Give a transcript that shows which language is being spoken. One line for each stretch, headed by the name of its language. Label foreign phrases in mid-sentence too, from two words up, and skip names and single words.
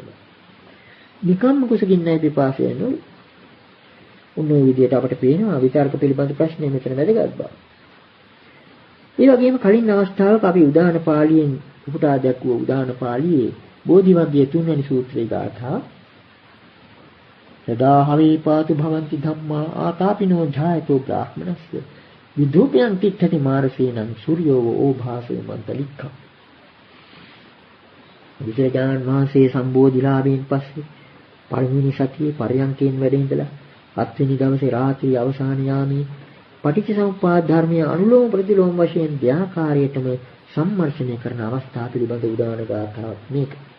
Sinhala: නිකම්ම කුසගින්නයි පිපාසය නෙවෙයි. උන්වයි විදියට අපට පේනවා විතර්ක පිළිබඳ ප්‍රශ්නේ මෙතන වැදගත් බව. ඒ වගේම කලින් අවස්ථාවක අපි උදාන පාළියෙන් උපුටා දැක්වුව උදාන පාළියේ බෝධිවග්ගයේ 3 වෙනි සූත්‍රයේ ගාථා
Pali: සදා හවේපාතු භවಂತಿ ධම්මා ආතාපිනෝ ජායතෝ බ්‍රාහ්මනස්ස විදූපයන් තිත්තති මාරසේනං සූර්යෝ ඕභාසෝ මන්තලික්ඛ.
Sinhala: බුදුරජාණන් වහන්සේ සම්බෝධිලාභයෙන් පස්සේ පළවෙනි සතියේ පරයන්කෙන් වැඩ ඉඳලා 7 වෙනි දවසේ රාත්‍රී අවසාන යාමේ පටිච්චසමුප්පාද ධර්මයේ අනුලෝම ප්‍රතිලෝම වශයෙන් ධ්‍යාකාරයටම සම්මර්ෂණය කරන අවස්ථාව පිළිබඳ උදාන ගාථාවක් මේක.